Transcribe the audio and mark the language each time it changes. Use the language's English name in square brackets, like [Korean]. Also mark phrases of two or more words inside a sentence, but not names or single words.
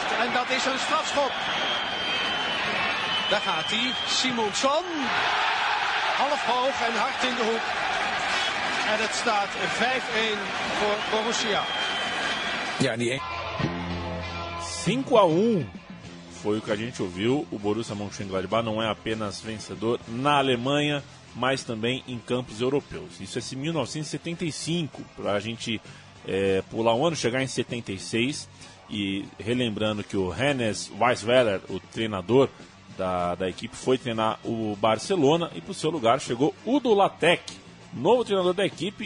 [Dutch] En dat is een strafschop. Daar gaat hij. Simonsson. Half hoog en hard in de hoek. En het staat 5-1 voor Borussia. Ja, die 5-1 [Portuguese] Foi o que a gente ouviu. O Borussia Mönchengladbach não é apenas vencedor na Alemanha, mas também em campos europeus. Isso é 1975, para a gente pular um ano, chegar em 76. E relembrando que o Hannes Weisweller, o treinador da equipe, foi treinar o Barcelona, e para o seu lugar chegou Udo Lattek, novo treinador da equipe.